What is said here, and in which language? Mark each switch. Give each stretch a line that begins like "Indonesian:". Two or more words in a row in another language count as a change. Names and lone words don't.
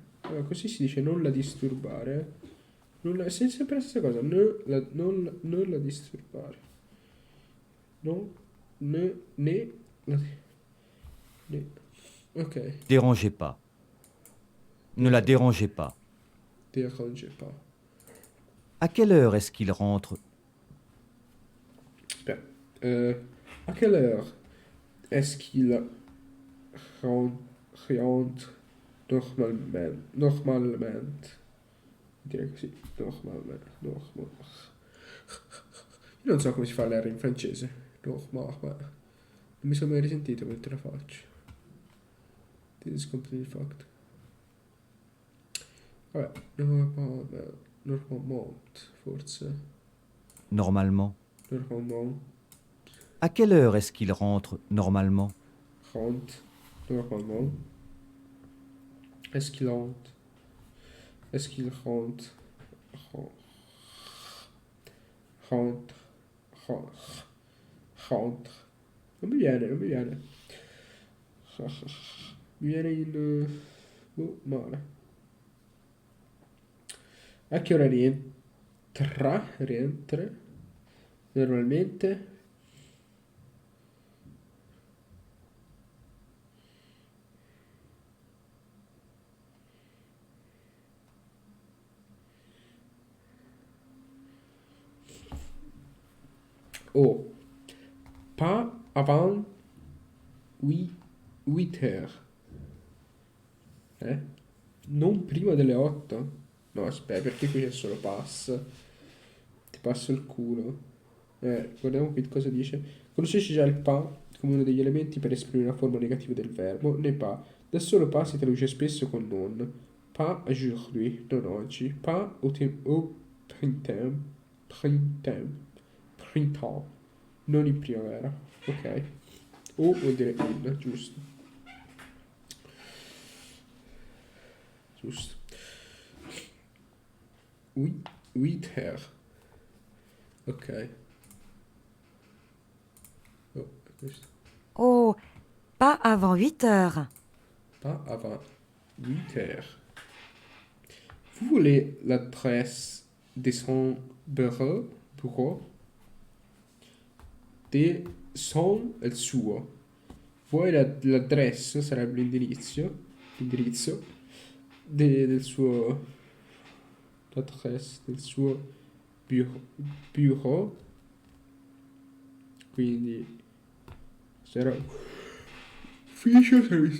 Italian: Allora, così si dice non la disturbare. È sempre la stessa cosa. Non la disturbare. No, ne, ok.
French: Dérangez pas. Ne la dérangez pas. Dérangez pas. À quelle heure est-ce qu'il rentre?
Italian: Aspetta.
French: À quelle heure est-ce qu'il rentre normalmente?
Italian: Direi così. Normalmente. Io non so come si fa l'R in francese. Normalmente. Non mi sono mai risentito mentre la faccio.
English: This is completely fucked.
Italian: Vabbè, normalmente, forse.
French: Normalement. Normalement. À quelle heure est-ce qu'il rentre normalement? Rentre. Normalement. Est-ce qu'il rentre? Est-ce qu'il rentre? Rentre. Rentre.
Italian: Non mi viene. Mi viene in. Male. A che ora rientra? Normalmente. Oh.
French: Pas avant 8 heures.
Italian: Non prima delle 8? No, aspetta, perché qui c'è solo pass. Ti passo il culo. Guardiamo qui cosa dice. Conoscessi già il pas come uno degli elementi per esprimere una forma negativa del verbo,
French: ne pas.
Italian: Da solo pas si traduce spesso con non.
French: Pas aujourd'hui,
Italian: non oggi.
French: Pas au printemps. Printemps. Printemps.
Italian: Non in primavera. Ok. O vuol dire in, giusto. Giusto.
French: 8 heures.
Italian: Ok. Oh, è questo.
French: Oh, pas avant 8 heures. Pas avant 8 heures. Vous voulez l'adresse de son bureau? De son
Italian: è il suo. Vuoi l'adresse, sarebbe l'indirizzo del suo, l'adresse del suo bureau. Quindi sarà ufficio, servizio